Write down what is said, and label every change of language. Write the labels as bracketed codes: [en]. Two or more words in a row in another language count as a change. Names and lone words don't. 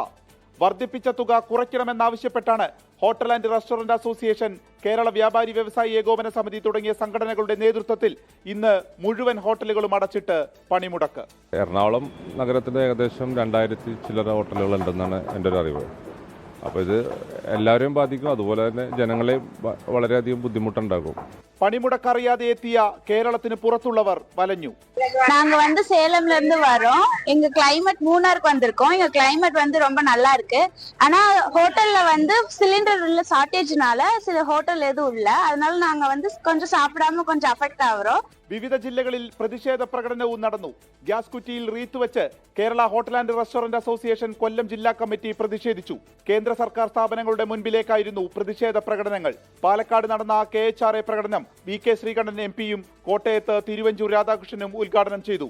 [ml] വർദ്ധിപ്പിച്ച തുക കുറയ്ക്കണമെന്നാവശ്യപ്പെട്ടാണ് ഹോട്ടൽ ആൻഡ് റെസ്റ്റോറന്റ് അസോസിയേഷൻ, കേരള വ്യാപാരി വ്യവസായി ഏകോപന സമിതി തുടങ്ങിയ സംഘടനകളുടെ നേതൃത്വത്തിൽ ഇന്ന് മുഴുവൻ ഹോട്ടലുകളും അടച്ചിട്ട് പണിമുടക്ക്. എറണാകുളം നഗരത്തിന്റെ ഏകദേശം 2000 ചില്ലറ ഹോട്ടലുകൾ ഉണ്ടെന്നാണ് എൻ്റെ ഒരു അറിവ്. അപ്പോൾ ഇത് എല്ലാവരെയും ബാധിക്കും, അതുപോലെ തന്നെ ജനങ്ങളെ വളരെയധികം ബുദ്ധിമുട്ടുണ്ടാകും. പണിമുടക്കറിയാതെ എത്തിയ കേരളത്തിന് പുറത്തുള്ളവർ വലഞ്ഞു. [ta] நாங்க சேலம்ல இருந்து வரோம். எங்க கிளைமேட் மூணாருக்கு வந்திருக்கோம். எங்க கிளைமேட் ரொம்ப நல்லா இருக்கு. ஆனா ஹோட்டல்ல சிலிண்டர் இல்ல, ஷார்ட்டேஜ்னால சில ஹோட்டல் எதுவும் இல்ல. அதனால நாங்க கொஞ்சம் சாப்பிடாம கொஞ்சம் அஃபெக்ட் ஆகிறோம். [ml] വിവിധ ജില്ലകളിൽ പ്രതിഷേധ പ്രകടനവും നടന്നു. ഗ്യാസ് കുറ്റിയിൽ റീത്ത് വെച്ച് കേരള ഹോട്ടൽ ആൻഡ് റെസ്റ്റോറന്റ് അസോസിയേഷൻ കൊല്ലം ജില്ലാ കമ്മിറ്റി പ്രതിഷേധിച്ചു. കേന്ദ്ര സർക്കാർ സ്ഥാപനങ്ങളുടെ മുൻപിലേക്കായിരുന്നു പ്രതിഷേധ പ്രകടനങ്ങൾ. പാലക്കാട് നടന്ന KHRA പ്രകടനം VK ശ്രീകണ്ഠൻ MP-യും കോട്ടയത്ത് തിരുവഞ്ചൂർ രാധാകൃഷ്ണനും ഉദ്ഘാടനം ചെയ്തു.